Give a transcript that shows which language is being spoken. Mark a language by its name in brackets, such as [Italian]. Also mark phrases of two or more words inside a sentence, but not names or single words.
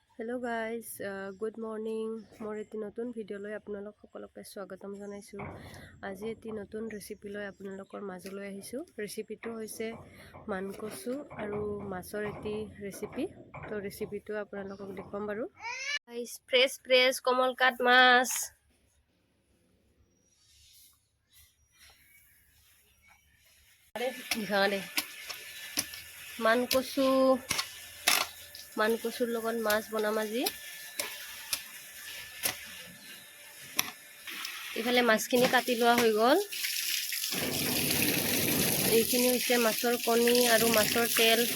[English] Hello guys, good morning. [Assamese] মোৰ এটি নতুন ভিডিঅ' লৈ আপোনালোক সকলোক স্বাগতম জনাইছোঁ. আজি এটি নতুন ৰেচিপি লৈ আপোনালোকৰ মাজলৈ আহিছোঁ. ৰেচিপি টো হৈছে মান কচু আৰু মাছৰ এটি ৰেচিপি. তো ৰেচিপি টো আপোনালোকক দেখাম বাৰু. Guys, fresh komal kat mas. Dikhane. মান কচুৰ লগত মাছ বনাম আজি. ইফালে মাছখিনি কাটি লোৱা হৈ গল এইখিনি হৈছে মাছৰ কণী আৰু মাছৰ তেল